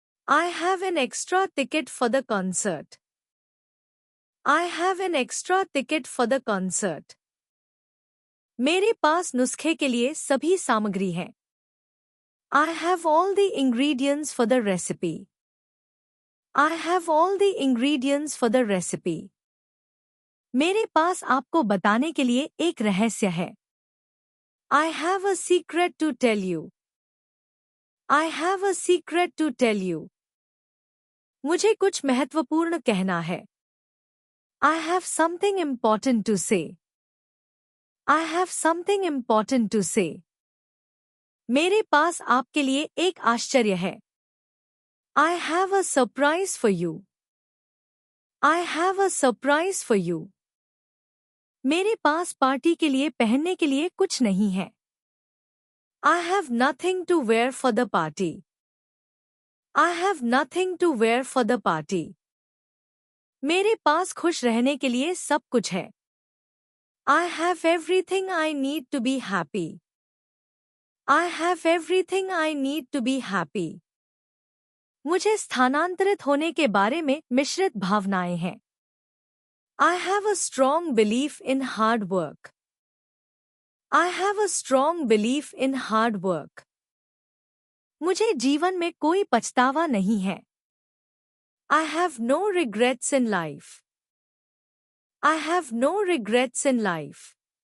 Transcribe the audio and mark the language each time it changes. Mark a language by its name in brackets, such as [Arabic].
[English] I have an extra ticket for the concert. I have an extra ticket for the concert. [Hindi] मेरे पास नुस्खे के लिए सभी सामग्री है। [English] I have all the ingredients for the recipe. I have all the ingredients for the recipe. [Hindi] मेरे पास आपको बताने के लिए एक रहस्य है। [English] I have a secret to tell you. I have a secret to tell you. [Hindi] मुझे कुछ महत्वपूर्ण कहना है। [English] I have something important to say. I have something important to say. [Hindi] मेरे पास आपके लिए एक आश्चर्य है। [English] I have a surprise for you. I have a surprise for you. [Hindi] मेरे पास पार्टी के लिए पहनने के लिए कुछ नहीं है। [English] I have nothing to wear for the party. I have nothing to wear for the party. [Hindi] मेरे पास खुश रहने के लिए सब कुछ है। [English] I have everything I need to be happy. I have everything I need to be happy. [Hindi] मुझे स्थानांतरित होने के बारे में मिश्रित भावनाएं हैं। [English] I have a strong belief in hard work. I have a strong belief in hard work. [Hindi] मुझे जीवन में कोई पछतावा नहीं है। [English] I have no regrets in life. I have no regrets in life.